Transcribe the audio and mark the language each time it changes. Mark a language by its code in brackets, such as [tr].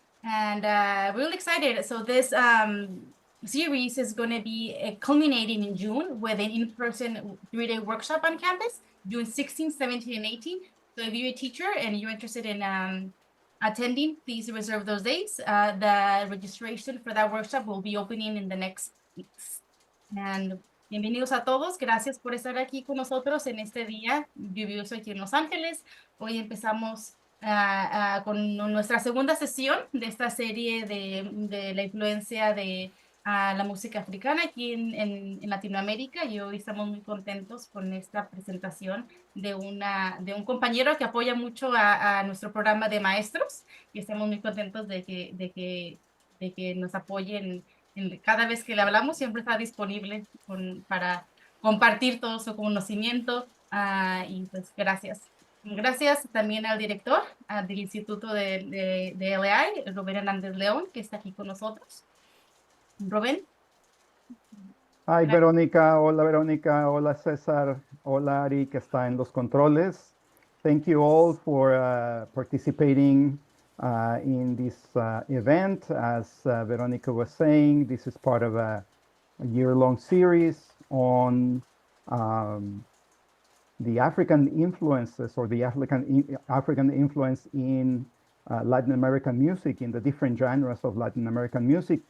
[en] And we're really excited. So this series is going to be culminating in June with an in-person 3-day workshop on campus, June 16, 17, and 18. So if you're a teacher and you're interested in attending, please reserve those dates. The registration for that workshop will be opening in the next weeks. [es] And bienvenidos a todos. Gracias por estar aquí con nosotros en este día lluvioso aquí en Los Ángeles. Hoy empezamos con nuestra segunda sesión de esta serie de la influencia de la música africana aquí en Latinoamérica, y hoy estamos muy contentos con esta presentación de un compañero que apoya mucho a nuestro programa de maestros, y estamos muy contentos de que nos apoyen. Cada vez que le hablamos siempre está disponible para compartir todo su conocimiento, y pues gracias. Gracias también al director del Instituto de LAI, Rubén Hernández León, que está aquí con nosotros. Rubén. Hi, Verónica. Hola, Verónica. Hola, César. Hola, Ari, que está en los controles. [en] Thank you all for participating in this event. As Verónica was saying, this is part of a year-long series on the African influences, or the African influence in Latin American music, in the different genres of Latin American music.